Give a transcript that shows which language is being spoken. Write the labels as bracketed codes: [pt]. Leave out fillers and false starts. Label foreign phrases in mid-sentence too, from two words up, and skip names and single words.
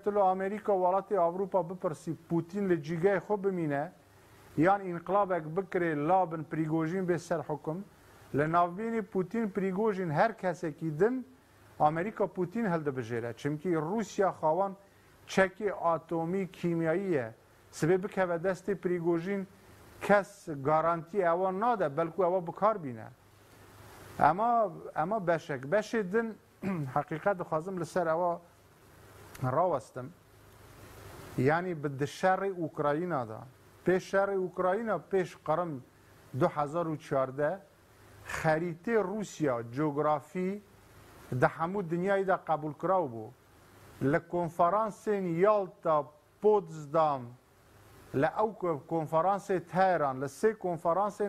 [ckb] تۆ لە ئەمریکا وڵاتی ئاوروپا بپرسی پوتین لە جیگای خۆ بمینە یان ئینقلابێک بکرێ لابن پریگۆژین بێ سەر حکم لە ناوبینی پوتین پریگۆژین هەر کەسێکی دن ئەمریکا پوتین هەڵدەبژێرە چمکی رووسیا خاوەن چەکی ئاتۆمی کیمیاییە سبێ بکەوە دەستی پریگۆژین کەس گارانتی ئەوە نادە بەلکو ئەوە بکاربینە ئەمە بەشێ دن حقیقت دخوازم لەسەر ئەوە ڕاوەستم ینی بە شەڕی ئوکراینادا پێش شەڕی ئوکراینە پێش قەرم 2014 خەریتەی رووسیا جۆگرافی دە هەموو دنیایدا قبولکراو بوو لە کۆنفەرانسێن یالتا پۆتزدام لە ئەو کۆنفەرانسێ تایران لە سێ کۆنفەرانسێن